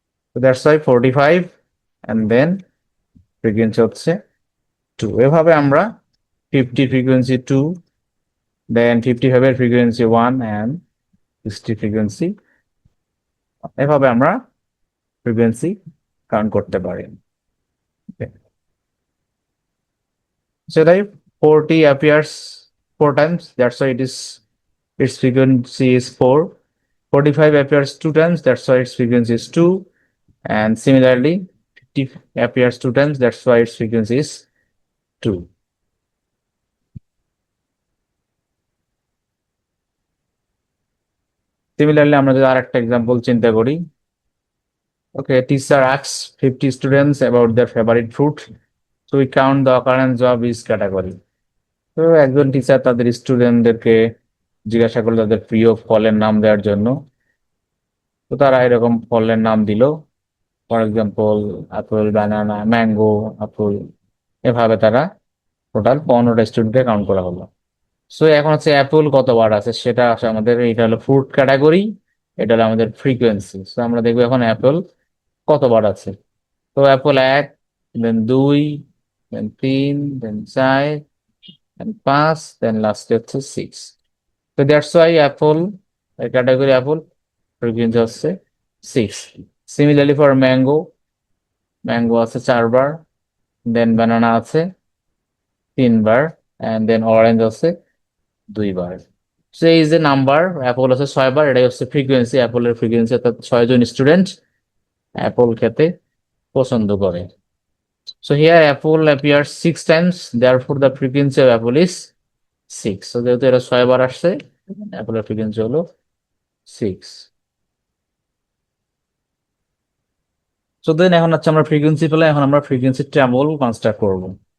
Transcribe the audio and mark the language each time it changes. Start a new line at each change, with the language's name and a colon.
Bangla: তো
English: that's why
Bangla: 45, and then frequency হচ্ছে 2। এভাবে আমরা 50 ফ্রিকোয়েন্সি 2, দেন 55 এর ফ্রিকোয়েন্সি 1, অ্যান্ড 60 ফ্রিকোয়েন্সি, এভাবে আমরা ফ্রিকোয়েন্সি কাউন্ট করতে পারি। সেটাই
English: 40 appears 4 times, that's why its frequency is 4. 45 appears 2 times, that's why its frequency is 2. And similarly, 50 appears 2 times, that's why its frequency is 2. Similarly,
Bangla: আমরা যদি আরেকটা এক্সাম্পল চিন্তা করি,
English: okay, teacher asks 50 students about their favorite fruit, so we count the occurrence of each category.
Bangla: তো একজন teacher তাদের স্টুডেন্টদেরকে জিজ্ঞাসা করলো তাদের প্রিয় ফলের নাম দেওয়ার জন্য। তো তারা এরকম ফলের নাম দিল, for example Apple, banana, mango, apple, এভাবে তারা টোটাল 15টা স্টুডেন্টকে কাউন্ট করা হলো। সো এখন হচ্ছে অ্যাপল কতবার আছে সেটা আসলে আমাদের, এটা হলো ফ্রুট ক্যাটাগরি, এটা হলো আমাদের ফ্রিকোয়েন্সি। সো আমরা দেখবো এখন অ্যাপল কতবার আছে। তো অ্যাপল 1, দেন 2, দেন 3, দেন 4, দেন 5, দেন লাস্টে হচ্ছে 6। তো
English: that's why
Bangla: Apple category Apple frequency হচ্ছে 6।
English: similarly for mango,
Bangla: ম্যাঙ্গো আছে 4বার, দেন বানানা আছে 3বার, অ্যান্ড দেন অরেঞ্জ আছে 2বার। সো এই যে নাম্বার, অ্যাপল আছে 6বার, এটাই হচ্ছে ফ্রিকোয়েন্সি, অ্যাপলের ফ্রিকোয়েন্সি, অর্থাৎ 6জন স্টুডেন্ট অ্যাপল খেতে পছন্দ করে।
English: So here apple appear 6 times, therefore the frequency of apple is 6.
Bangla: So যেহেতু এটা 6বার আসছে, অ্যাপলের ফ্রিকোয়েন্সি হলো 6। সো দেন এখন হচ্ছে আমরা ফ্রিকোয়েন্সি পেলে, এখন আমরা ফ্রিকোয়েন্সি টেবল কনস্ট্রাক্ট করবো।